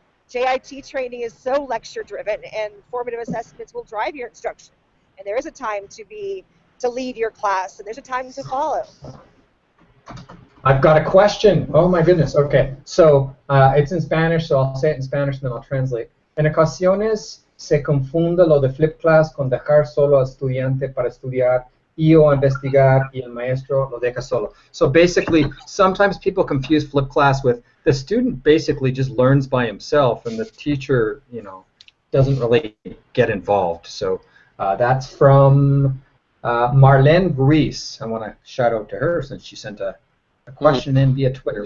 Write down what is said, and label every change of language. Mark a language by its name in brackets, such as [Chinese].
[English] JIT training is so lecture-driven, and formative assessments will drive your instruction. And there is a time to lead your class, and there's a time to follow. I've got a question. Oh my goodness. Okay, so it's in Spanish, so I'll say it in Spanish and then I'll translate. [Spanish] En ocasiones se confunde lo de flip class con dejar solo al estudiante para estudiar y o investigar y el maestro lo deja solo. [English] So basically, sometimes people confuse flip class with the student basically just learns by himself and the teacher, doesn't really get involved. So that's from Marlene Ruiz. I want to shout out to her since she sent a question in via Twitter.